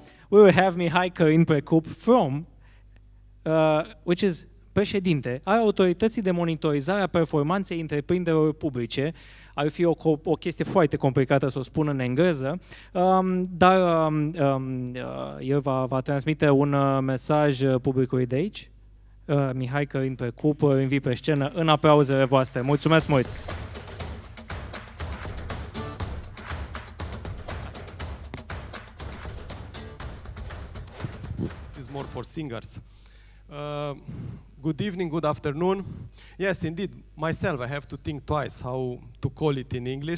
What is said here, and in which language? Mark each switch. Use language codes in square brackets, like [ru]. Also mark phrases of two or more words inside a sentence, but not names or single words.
[en] we will have Mihai PRECUP from, which is [ro] președinte al Autorității de Monitorizare a Performanței Întreprinderilor publice. Ar fi o chestie foarte complicată să o spun în engleză, dar el va transmite un mesaj publicului de aici. Mihai PRECUP, îl invit pe scenă în aplauzele voastre. Mulțumesc mult! [en] This is more for singers. Good evening, good afternoon. Yes, indeed, myself, I have to think twice how to call it in English.